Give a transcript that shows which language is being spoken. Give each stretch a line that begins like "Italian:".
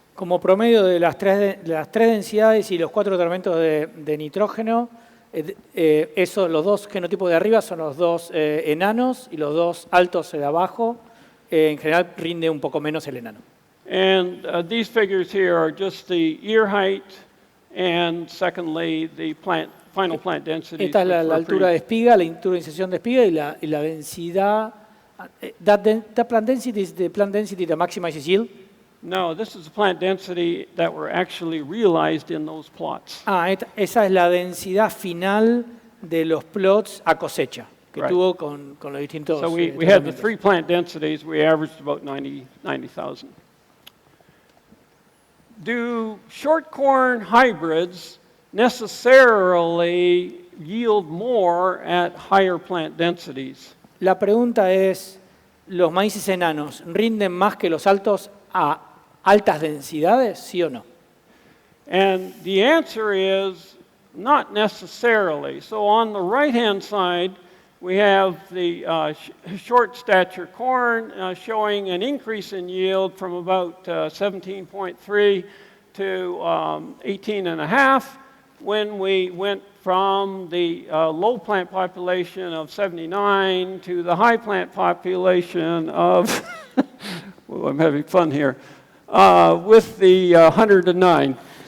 Spanish: Como promedio de las tres densidades y los 4 tratamientos de nitrógeno, los dos genotipos de arriba son los dos enanos y los dos altos de abajo. En general rinde un poco menos el enano.
English: And these figures here are just the ear height and secondly the final plant density.
Spanish: Esta es la altura de espiga, la altura de inserción de espiga y la densidad.
English: That plant density is the plant density that maximizes yield? No, this is the plant density that were actually realized in those plots.
Spanish: Esa es la densidad final de los plots a cosecha que tuvo con los distintos.
English: So we had the 3 plant densities. We averaged about 90,000. Do short corn hybrids necessarily yield more at higher plant densities?
Spanish: La pregunta es, ¿los maíces enanos rinden más que los altos a altas densidades, sí o no?
English: And the answer is not necessarily. So on the right-hand side, we have the short stature corn showing an increase in yield from about 17.3 to 18.5 when we went from the low plant population of 79 to the high plant population of, well, I'm having fun here, with the 109.